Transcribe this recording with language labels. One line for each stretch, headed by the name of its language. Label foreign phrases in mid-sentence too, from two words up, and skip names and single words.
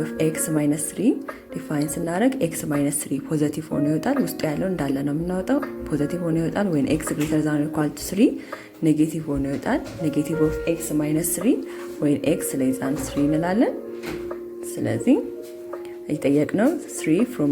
English: of x minus 3
Amharic: ዲፋይን ስናደርግ
English: x minus 3
Amharic: ፖዚቲቭ ሆኖ ይወጣል። ውስጡ ያለው እንዳለ ነው የምናወጣው። ፖዚቲቭ ሆኖ ይወጣል
English: when x greater than or equal to 3
Amharic: ኔጌቲቭ ሆኖ ይወጣል።
English: negative of x minus 3 when x less than 3
Amharic: እንላለን። ስለዚህ የጠየቅነው 3 ፍሮም